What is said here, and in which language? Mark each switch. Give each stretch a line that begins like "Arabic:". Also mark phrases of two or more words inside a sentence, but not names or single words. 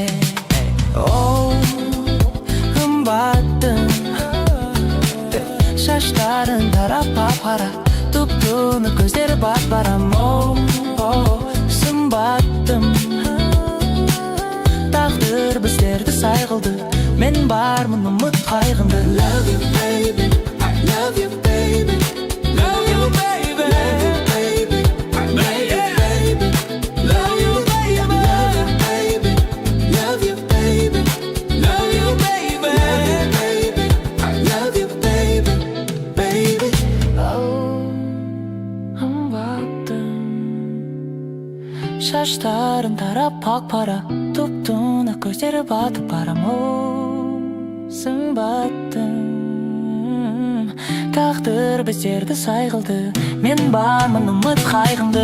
Kazakh: Оу, қымбаттым, шаштарын тарап қара, тұп-тұнық көздері бат-барам. Оу, сымбаттым, тағдыр біздерді сай қылды, мен бармын ұмыт қайғынды.
English: Love you baby, I love you baby, love you baby, love you baby, love you baby, love you baby, love you baby, I love you baby, baby.
Kazakh: Oh, қымбаттым, шаштарын тарап пара, тұп-тұнық көздері батып барам. Сымбаттым, тағдыр біздерді сай қылды, мен бармын ұмыт қайғыңды.